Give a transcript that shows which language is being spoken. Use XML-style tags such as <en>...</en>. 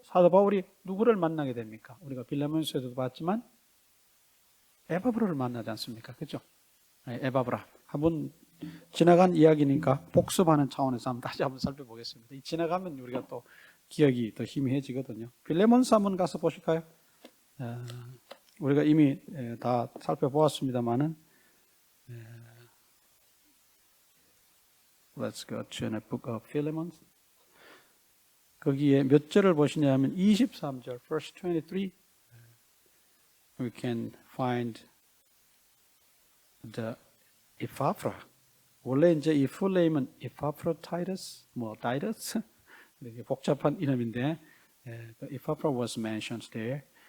<ko>사도 바울이 누구를 만나게 됩니까? 우리가 빌레몬서에도 봤지만 에바브라를 만나지 않습니까? 그죠? 에바브라. 한번 지나간 이야기니까 복습하는 차원에서 다시 한번 살펴보겠습니다. 이 지나가면 우리가 또 기억이 더 희미해지거든요. 빌레몬서 한번 가서 보실까요? 우리가 이미 다 살펴보았습니다만은</ko> <en>Let's go to the book of Philemon.</en> <ko>거기에 몇 절을 보시냐면 23절,</ko> <en>verse 23. We can find the Epaphra.</en> <ko>원래 이제 이 풀네임은 Epaphroditus, Titus 이렇게 복잡한 이름인데</ko> <en>Epaphra was mentioned there.</en>